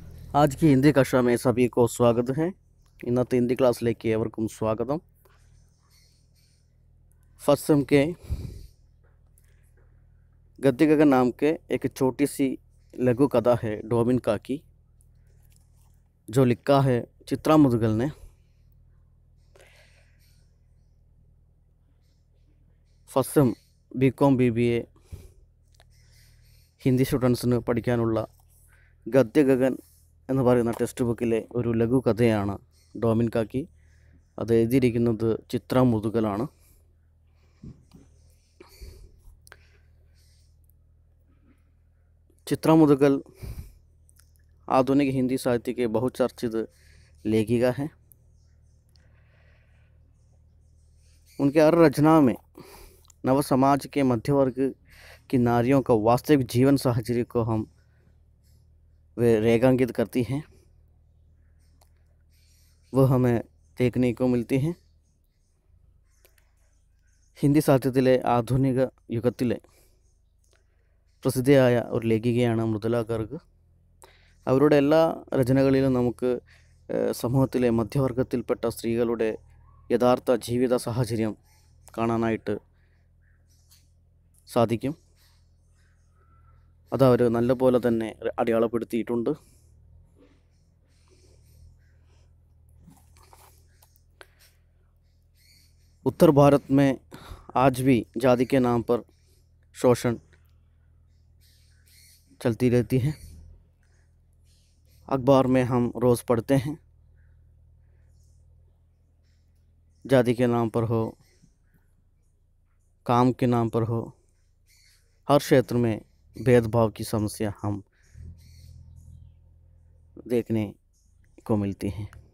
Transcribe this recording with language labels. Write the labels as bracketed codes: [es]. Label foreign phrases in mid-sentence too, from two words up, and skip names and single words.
[hi] आज की हिंदी कक्षा में सभी को स्वागत है। [ml] इन्नത്തെ हिंदी ക്ലാസ്സിലേക്ക് ഏവർക്കും സ്വാഗതം। [en] first sem [hi] के गद्य गगन नाम के एक छोटी सी लघु कथा है डोमिन का की, जो लिखा है चित्रा मुदगल ने। [en] first sem [ml] ബികോം BBA ഹിന്ദി സ്റ്റുഡൻസിന് പഠിക്കാനുള്ള ഗദ്യ ഗഗൻ എന്ന് പറയുന്ന [en] text bookile [ml] ഒരു ലഘു കഥയാണ് ഡോമിൻ കാക്കി. അത് എഴുതിയിരിക്കുന്നത് ചിത്ര മുതുകലാണ്. [hi] चित्रा मुदगल आधुनिक हिंदी साहित्य के बहुचर्चित लेखिका हैं. उनके हर रचना में नव समाज के मध्य वर्ग की नारियों का वास्तविक जीवन साहचर्य को वे रेखांकित करती हैं. वह हमें देखने को मिलती हैं. [ml] ഹിന്ദി സാഹിത്യത്തിലെ ആധുനിക യുഗത്തിലെ പ്രസിദ്ധയായ ഒരു ലേഖികയാണ് മൃദുല ഗർഗ്. അവരുടെ എല്ലാ രചനകളിലും നമുക്ക് സമൂഹത്തിലെ മധ്യവർഗത്തിൽപ്പെട്ട സ്ത്രീകളുടെ യഥാർത്ഥ ജീവിത സാഹചര്യം കാണാനായിട്ട് സാധിക്കും. അത് അവർ നല്ലപോലെ തന്നെ അടയാളപ്പെടുത്തിയിട്ടുണ്ട്. [hi] उत्तर भारत में आज भी जाति के नाम पर शोषण चलती रहती है. अखबार में हम रोज़ पढ़ते हैं, जाति के नाम पर हो, काम के नाम पर हो, हर क्षेत्र में भेदभाव की समस्या हम देखने को मिलती हैं.